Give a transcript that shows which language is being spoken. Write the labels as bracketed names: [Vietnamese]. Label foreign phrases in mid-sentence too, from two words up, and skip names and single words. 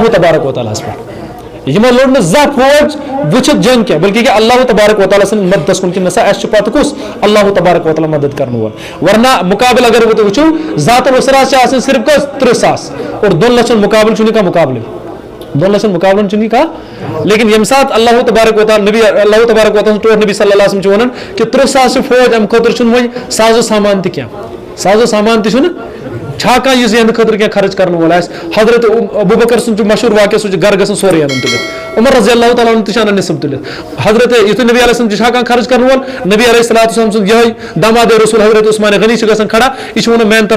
[Arabic] تبارک و تعالیٰ [Kashmiri] ہس پٮ۪ٹھ یِمو لوٚڑ نہٕ زانٛہہ فوج وٕچھِتھ جنگ کینٛہہ بلکہ کہ [Arabic] اللہ تبارک و تعالیٰ [Kashmiri] سٕنٛدِ مدتس کُن کہِ نسا اَسہِ چھُ پتہٕ کُس [Arabic] اللہ تبارک و تعالیٰ [Kashmiri] مدد کرن وول ورنہ مقابل اگر تُہۍ وٕچھو ذات الاسرہ چھِ آسان صرف کٔژ 30,000 اور 2 لچھن مقابل چھُنہٕ کانٛہہ مقابلے 2 لچھن مقابلن چھُنہٕ کانٛہہ لیکن ییٚمہِ ساتہٕ [Arabic] اللہ تبارک و تعالیٰ [Kashmiri] نبی [Arabic] اللہ تبارک و تعالیٰ [Kashmiri] ٹوٹھ نبی [Arabic] صلی اللہ علیہ وسلم [Kashmiri] چھُ ونان کہ 30,000 فوج امہِ خٲطرٕ چھُنہٕ وۄنۍ سازو سامان تہِ کینٛہہ سازو سامان تہِ چھُنہٕ چھا کانٛہہ یُس یِہنٛدِ خٲطرٕ کینٛہہ خرچ کرن وول آسہِ حضرت ابوبکر سُنٛد چھُ مشہوٗر واقعہ سُہ چھُ گرٕ گژھان سورُے اَنُن تُلِتھ عمر [Arabic] رضی اللہ تعالیٰ [Kashmiri] تہِ چھُ اَنان نصب تُلِتھ حضرت یِتھُے نبی [Arabic] علیہ السلام [Kashmiri] چھُ چھا کانٛہہ خرچ کرن وول نبی [Arabic] علیہ الصلوۃ والسلام [Kashmiri] سُنٛد یِہوے داماد رسول حضرت عثمان غنی چھُ گژھان کھڑا یہِ چھُ ونان میانہِ